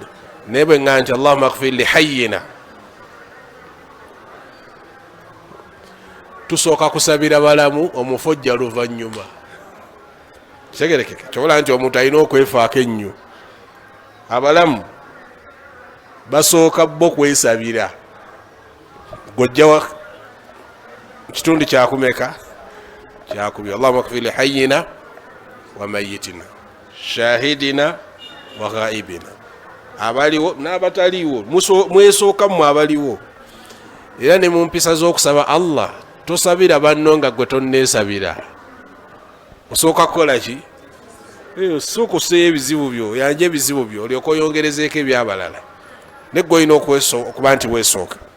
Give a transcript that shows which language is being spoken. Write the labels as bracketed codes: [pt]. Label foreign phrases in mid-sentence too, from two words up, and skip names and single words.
[lg] naye bwe ŋŋamba nti [ar] اللهم اغفر لحينا, [lg] tusooka kusabira balamu, omufu ojja luvannyuma. Kitegerekeka? Kyobola nti omuntu alina okwefaako ennyo. Abalamu basooka bo kwesabira, gojja kitundu kyakumeka kyakubiri. [ar] اللهم اغفر لحينا وميتنا شاهدنا وغائبنا, [lg] abaliwo n'abataliwo, mwesooka mmwe abaliwo. Era ne mu mpisa z'okusaba Allah tosabira banno nga gwe tonneesabira, osooka kukola ki? Sokuseeyo ebizibu byo, yanja ebizibu byo olyoka oyongerezeeko ebyabalala, ne gwe olina okuba nti weesooka.